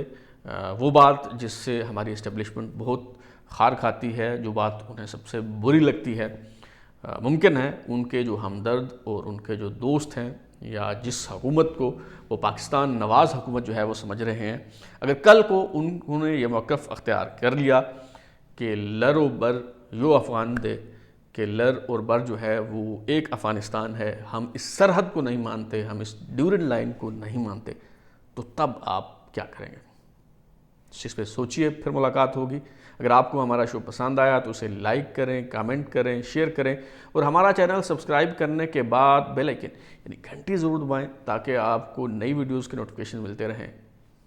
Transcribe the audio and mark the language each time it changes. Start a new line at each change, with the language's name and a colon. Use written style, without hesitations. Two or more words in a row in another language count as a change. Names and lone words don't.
Urdu: وہ بات جس سے ہماری اسٹیبلشمنٹ بہت خار کھاتی ہے، جو بات انہیں سب سے بری لگتی ہے، ممکن ہے ان کے جو ہمدرد اور ان کے جو دوست ہیں یا جس حکومت کو وہ پاکستان نواز حکومت جو ہے وہ سمجھ رہے ہیں، اگر کل کو انہوں نے یہ موقف اختیار کر لیا کہ
Pashto: لر و بر یو افغان دے،
Urdu: کہ لر اور بر جو ہے وہ ایک افغانستان ہے، ہم اس سرحد کو نہیں مانتے، ہم اس ڈیورڈ لائن کو نہیں مانتے، تو تب آپ کیا کریں گے؟ اس پہ سوچئے. پھر ملاقات ہوگی. اگر آپ کو ہمارا شو پسند آیا تو اسے لائک کریں، کامنٹ کریں، شیئر کریں اور ہمارا چینل سبسکرائب کرنے کے بعد
English: bell icon
Urdu: یعنی گھنٹی ضرور دبائیں تاکہ آپ کو نئی ویڈیوز کے نوٹیفیکیشن ملتے رہیں.